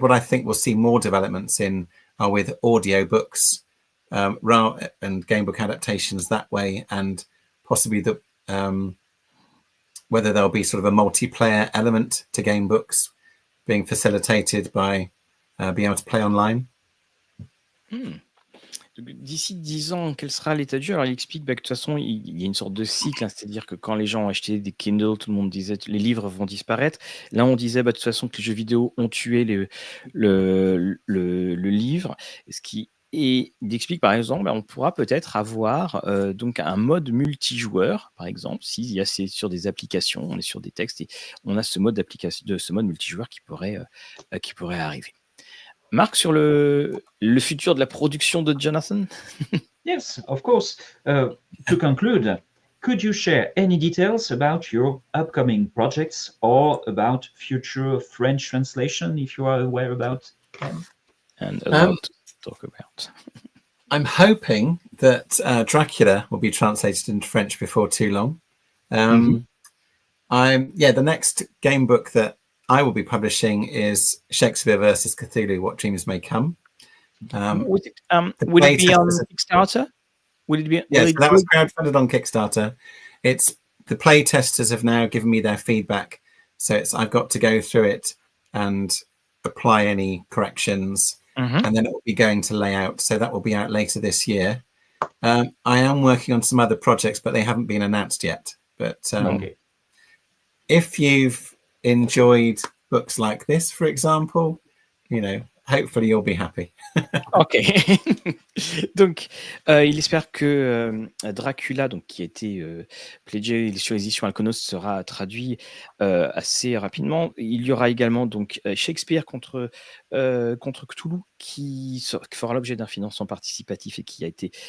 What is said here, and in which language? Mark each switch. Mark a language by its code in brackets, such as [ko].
[en] What I think we'll see more developments in are with audio books and game book adaptations that way, and possibly whether there'll be sort of a multiplayer element to game books being facilitated by being able to play online. [fr] D'ici 10 ans, quel sera l'état du jeu? Alors, il explique que de toute façon, il y a une sorte de cycle, c'est-à-dire que quand les gens ont acheté des Kindle, tout le monde disait les livres vont disparaître. Là, on disait de toute façon que les jeux vidéo ont tué le livre. Et il explique par exemple, on pourra peut-être avoir donc un mode multijoueur, par exemple, si c'est sur des applications, on est sur des textes et on a ce mode multijoueur qui pourrait arriver. Marc, sur le futur de la production de Jonathan? [en] Yes, of course. To conclude, could you share any details about your upcoming projects or about future French translation, if you are aware about them? And a lot to talk about. I'm hoping that Dracula will be translated into French before too long. The next game book that I will be publishing is Shakespeare versus Cthulhu, What Dreams May Come. Would it be on Kickstarter? Would it be? Yes, that was crowdfunded on Kickstarter. it's the play testers have now given me their feedback, so I've got to go through it and apply any corrections, and then it will be going to layout. So that will be out later this year. I am working on some other projects, but they haven't been announced yet. But Okay. if you've enjoyed books like this, for example, hopefully you'll be happy. Ok. [fr] Donc, il espère que Dracula, donc, qui a été pledgé sur les éditions Alconos, sera traduit assez rapidement. Il y aura également donc Shakespeare contre Cthulhu qui fera l'objet d'un financement participatif et qui a été